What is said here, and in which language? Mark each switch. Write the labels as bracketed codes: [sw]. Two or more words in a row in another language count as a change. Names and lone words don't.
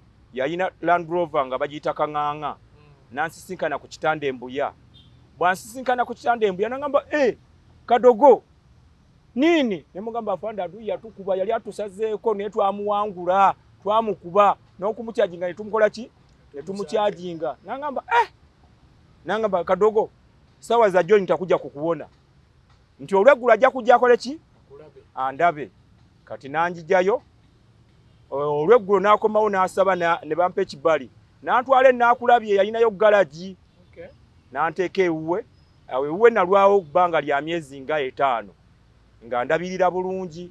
[lg] yalina Land Rover nga bagiyita kaŋŋaŋa nansisinkana ku kitanda embuya bwansisinkana ku kitanda embuya nangamba Kadogo nini nemugamba afande adu yatukuba yali atusazeeko naye twamuwangula twamukuba n'okumukyajinga ne tumukola ki ne tumukyajinga nangamba Kadogo [sw] sawa za joni nitakuja kukuona [lg] nti olwegula ajja kujja akole ki andabe kati nanjijayo olweggulo n'akomawo n'asaba ne bampa ekibali n'antwala enaakulabye yalinayo galaji n'anteeka ewuwe nalwawo bbanga lya myezi nga 5 nga ndabirira bulungi